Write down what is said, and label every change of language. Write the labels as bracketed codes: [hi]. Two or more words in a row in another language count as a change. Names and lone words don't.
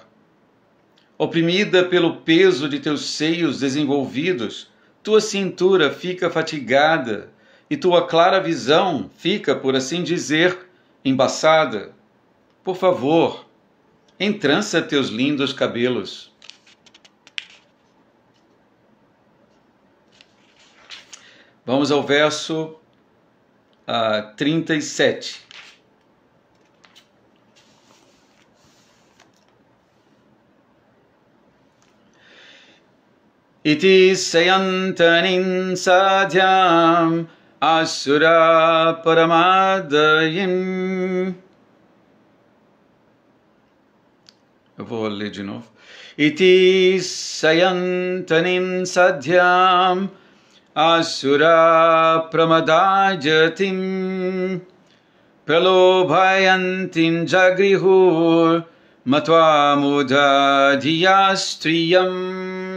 [pt] Oprimida pelo peso de teus seios desenvolvidos, tua cintura fica fatigada e tua clara visão fica, por assim dizer, embaçada. Por favor, entrança teus lindos cabelos. Vamos ao verso 37. [sa] इति सायन्तनीं सन्ध्यां असुराः प्रमदायतीम्. [pt] Eu vou ler de novo. [sa] इति सायन्तनीं सन्ध्यां असुराः प्रमदायतीं प्रलोभयन्तीं जगृहुर् मत्वा मूढधियः स्त्रियम्.